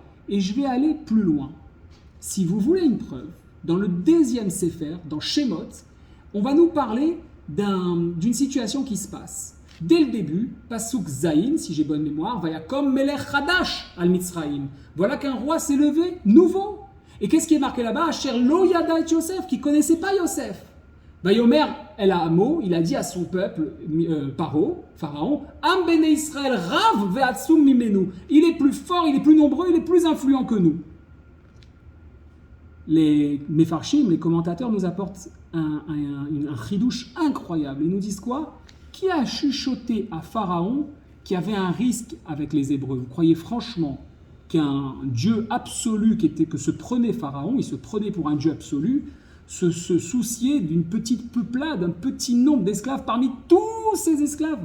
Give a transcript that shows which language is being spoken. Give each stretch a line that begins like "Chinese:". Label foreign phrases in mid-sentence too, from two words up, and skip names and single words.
French: Et je vais aller plus loin. Si vous voulez une preuve, dans le deuxième Sefer, dans Shemot, on va nous parler d'une situation qui se passe. Dès le début,
Hebrew: פסוק ז,
French: si j'ai bonne mémoire,
Hebrew: ויקם מלך חדש על מצרים.
French: Voilà qu'un roi s'est levé, nouveau. Et qu'est-ce qui est marqué là-bas?
Hebrew: אשר לא ידע את יוסף,
French: qui ne connaissait pas Yosef.
Hebrew: ויאמר אל עמו,
French: il a dit à son peuple, Pharaon,
Hebrew: עם בני ישראל רב ועצום ממנו.
French: Il est plus fort, il est plus nombreux, il est plus influent que nous. Les Mefarshim, les commentateurs, nous apportent un chidouche incroyable. Ils nous disent quoi? Qui a chuchoté à Pharaon qui avait un risque avec les Hébreux? Vous croyez franchement qu'un Dieu absolu que se prenait Pharaon, il se prenait pour un Dieu absolu, se souciait d'une petite peuplade, d'un petit nombre d'esclaves parmi tous ces esclaves?